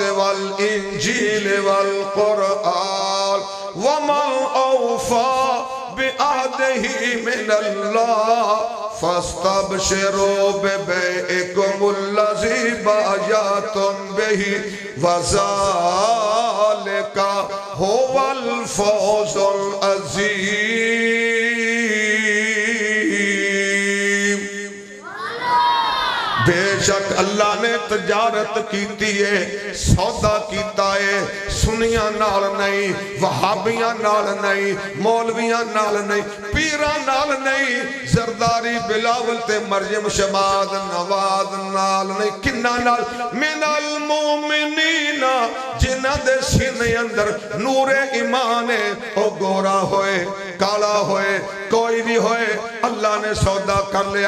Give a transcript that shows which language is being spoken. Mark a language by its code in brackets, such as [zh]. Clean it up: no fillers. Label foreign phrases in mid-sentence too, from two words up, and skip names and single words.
[ar] والإنجيل والقرآن ومن أوفى بعهده من الله فاستبشروا ببيعكم الذي بايعتم به وذلك هو الفوز العظيم. [pa] بےشک اللہ نے تجارت کیتی ہے، سودا کیتا ہے، سنیاں نال نہیں، وہابیاں نال نہیں، مولویاں نال نہیں، پیراں نال نہیں، زرداری بلاول تے مریم شماد نواز نال نہیں، کناں نال [ar] من المؤمنين [pa] جنہاں دے سینے اندر نورِ ایمان ہے، او گورا ہوئے کالا ہوئے کوئی بھی ہوئے، اللہ نے سودا کر لیا.